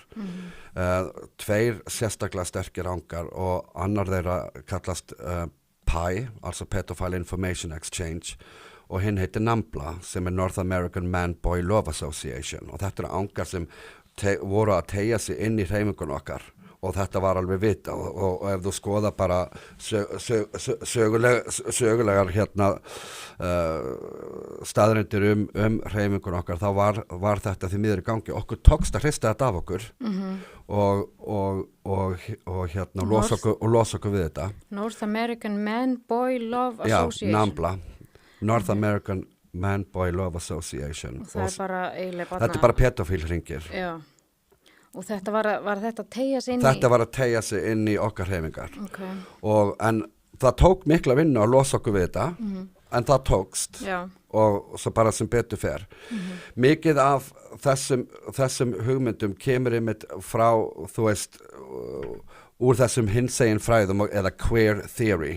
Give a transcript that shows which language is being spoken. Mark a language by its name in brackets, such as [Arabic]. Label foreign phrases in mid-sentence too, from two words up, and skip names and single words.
[Icelandic] 2 sérstaklega sterkir ángar og annar þeirra kallast PI, altså Pedophile Information Exchange, og hinn heitir NAMBLA, sem North American Man-Boy Love Association, og þetta ángar sem voru að teygja sig inn í hreyfingun okkar og þetta var alveg vita og ef þú skoða bara sögulegar hérna staðreyndir hreyfingun okkar, þá var þetta því miður í gangi. Okkur tókst að hrista þetta af okkur og hérna losa okkur við þetta. North American Man-Boy Love Association. Já, NAMBLA, North American Man-Boy Love Association. Og það bara eiginlega þetta bara pedofílhringir. Já. Og þetta var þetta að teygja sig inn í? Þetta var að teygja sig inn í okkar hreyfingar. Okay. En það tók mikla vinnu að losa okkur við þetta, en það tókst. Já. Og svo bara sem betur fer. Mikið af þessum hugmyndum kemur einmitt frá, þú veist, úr þessum hinsegin fræðum eða [English] queer theory.